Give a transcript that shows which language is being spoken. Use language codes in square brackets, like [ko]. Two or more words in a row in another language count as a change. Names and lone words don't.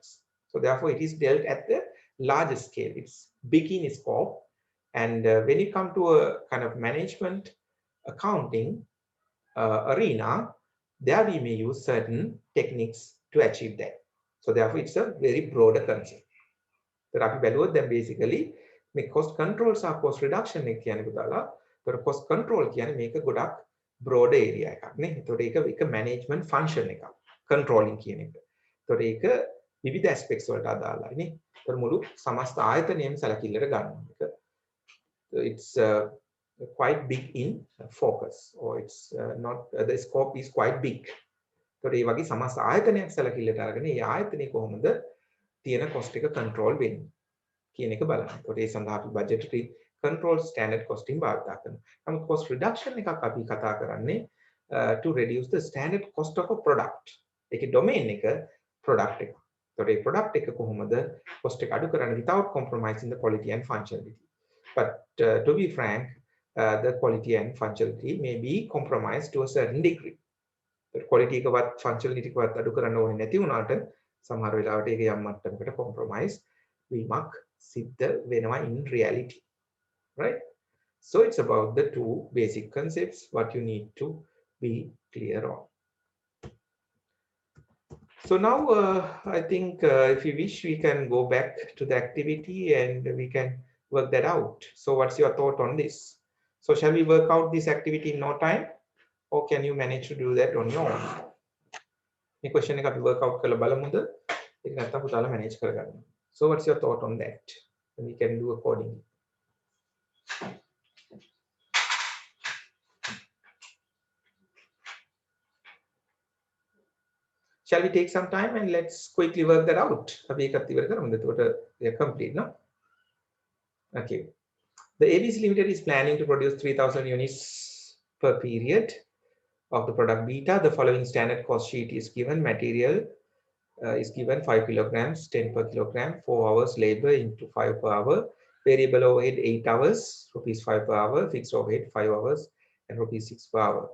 [en] So therefore, it is dealt at the larger scale. It's big in scope. And when it comes to a kind of management accounting arena, there we may use certain techniques to achieve that. So therefore, it's a very broader concept. [si] So අපි බැලුවොත් දැන් basically මේ [en] cost control [si] සහ [en] cost reduction [si] එක කියන්නේ පුතාලා. ඒතර [en] cost control [si] කියන්නේ මේක ගොඩක් [en] broad area [si] එකක් නේ. ඒතකොට ඒක [en] management function [si] එකක්. controlling කියන එක. ඒතකොට ඒක විවිධ aspects වලට අදාළයි නේ. ඒතර මුළු සමස්ත ආයතනයම සැලකිල්ලට ගන්නවා. [en] It's quite big in focus, or it's not the scope is quite big. [si] ඒතකොට මේ වගේ සමස්ත ආයතනයක් සැලකිල්ලට අරගෙන මේ ආයතනයේ කොහොමද තියෙන cost එක control වෙන්නේ කියන එක බලන්න. ඒතකොට ඒ සඳහා අපි [en] budgetary control standard costing [si] භාවිත කරනවා. නමුත් cost reduction එකක් අපි කතා කරන්නේ [en] to reduce the standard cost of a product. [si] ඒකේ domain එක product එක. ඒතකොට මේ product එක කොහොමද cost එක අඩු කරන්නේ [en] without compromising the quality and functionality. But to be frank, the quality and functionality may be compromised to a certain degree. The quality [si] එකවත් functionality එකවත් අඩු කරන්න ඕනේ නැති වුණාට සමහර වෙලාවට ඒක යම් මට්ටමකට compromise වීමක් සිද්ධ වෙනවා [en] in reality, [si] right? [en] So it's about the two basic concepts what you need to be clear on. So now I think if you wish we can go back to the activity and we can work that out. So what's your thought on this? So shall we work out this activity in no time, or can you manage to do that on your own? [si] මේ question එක අපි [en] work out [si] කරලා බලමුද? ඒක නැත්තම් පුතාලා manage කරගන්න. [en] So what's your thought on that? And we can do accordingly. Shall we take some time and let's quickly work that out? [si] අපි ඒකත් ඉවර කරමුද? එතකොට [en] we are complete, no? [si] Okay. [en] The ABC Limited is planning to produce 3,000 units per period of the product beta. The following standard cost sheet is given. Material is given 5 kilograms, 10 per kilogram, 4 hours labor into 5 per hour, variable overhead 8 hours, rupees 5 per hour, fixed overhead 5 hours, and rupees 6 per hour.